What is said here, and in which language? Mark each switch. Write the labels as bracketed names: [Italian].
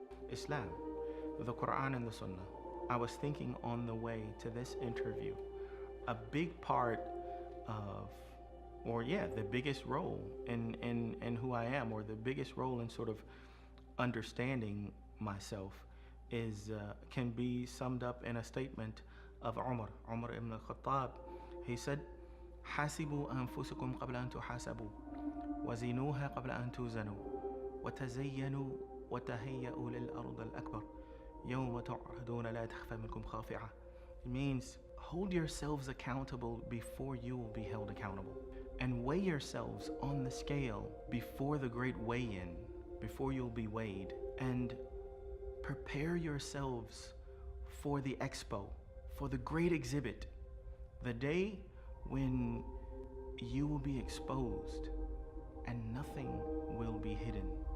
[English] Islam, the Quran and the Sunnah. I was thinking on the way to this interview, a big part of, the biggest role in who I am, or the biggest role in sort of understanding myself is can be summed up in a statement of Umar ibn al-Khattab. He said, [Arabic] حاسبوا أنفسكم قبل أن تحاسبوا وزنوها قبل أن توزنوا وتزينوا وتهيئوا للأرض الأكبر يوم تعرضون لا تخفى منكم خافعة. [English] It means hold yourselves accountable before you will be held accountable, and weigh yourselves on the scale before the great weigh-in, before you'll be weighed, and prepare yourselves for the expo, for the great exhibit, the day when you will be exposed and nothing will be hidden.